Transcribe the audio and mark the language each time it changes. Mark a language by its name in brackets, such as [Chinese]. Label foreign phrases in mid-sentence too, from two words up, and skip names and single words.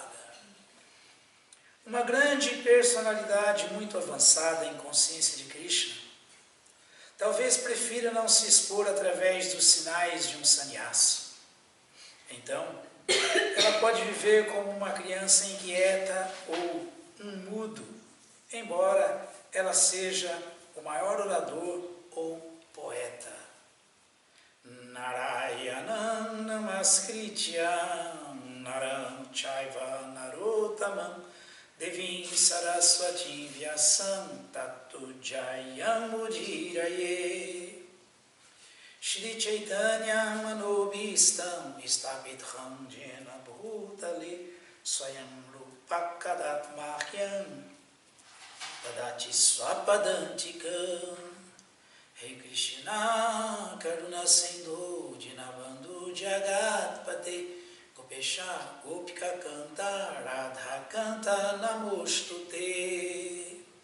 [Portuguese] Uma grande personalidade muito avançada em consciência de Krishna, talvez prefira não se expor através dos sinais de um sannyasi. Então, ela pode viver como uma criança inquieta ou um mudo, embora ela seja o maior orador ou poeta. [Sanskrit] Narayanam namaskrityam naram chaiva narottamam devim saraswatim vyasam tato jayam udhiraye Shri Chaitanya manobhistam istapitham jena bhutale swayam rupakadat mahyam tadati swapadantikam Rei Krishna, Karuna Sindhu, Dinabandhu, Jagatpate, Gopesha, Gopika Canta, Radha Canta, Namostute.